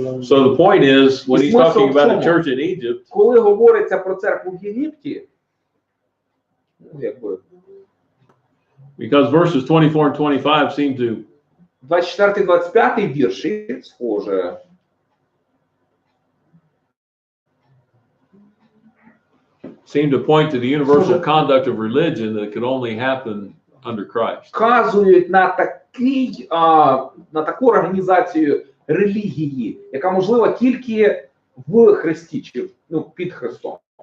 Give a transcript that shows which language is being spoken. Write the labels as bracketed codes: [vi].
[en] So the point is, when he's talking about a church in Egypt, [uk] коли говориться про церкву в Єгипті, ну, якби, [en] because verses 24 and 25 seem to [uk] 24-25 вірші, схоже, [en] seem to point to the universal conduct of religion that could only happen under Christ. [uk] вказують на такий, на таку організацію релігії, яка можлива тільки в Христі, чи, ну, під Христом.